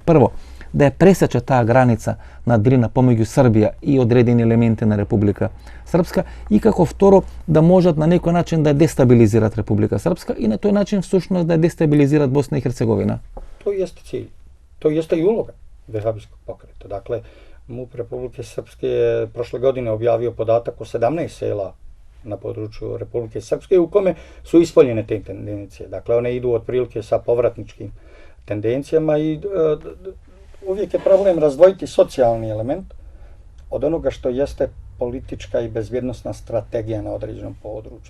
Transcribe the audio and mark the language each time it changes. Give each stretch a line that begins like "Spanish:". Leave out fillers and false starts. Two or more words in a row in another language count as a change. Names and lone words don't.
Macedonian: Прво, да ја пресече таа граница на Дрина помеѓу Србија и одредени елементи на Република Српска и како второ да можат на некој начин да ја дестабилизират Република Српска и на тој начин всушност да ја дестабилизират Босна и Херцеговина.
Bosnian: Тој јесте цели. Тој јесте и улога вехабискog поkreta. Dakle, MUP Republike Srpske je prošle godine objavio podatak o 17 sela na području Republike Srpske u kome su ispoljene te tendencije. Dakle, one idu otprilike sa povratničkim tendencijama i uvijek je problem razdvojiti socijalni element od onoga što jeste politička i bezbjednosna strategija na određenom području.